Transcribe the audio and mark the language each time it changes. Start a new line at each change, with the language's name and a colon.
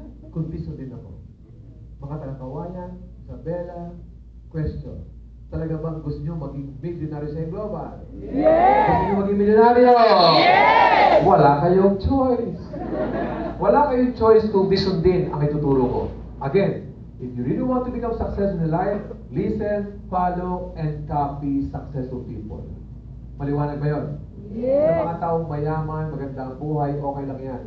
Filipino: Kundi sundin ako. Mga taga-kawayan, Isabela, question. Talaga bang gusto nyo maging milyonaryo sa global?
English: Yes!
Filipino: Gusto nyo maging milyonaryo?
English: Yes!
Filipino: Wala kayong choice. Wala kayong choice kung di sundin ang ituturo ko.
English: Again, if you really want to become successful in life, listen, follow, and copy successful people.
Filipino: Maliwanag ba yun?
English: Yes!
Filipino: Sa mga taong mayaman, magandang buhay, okay lang yan.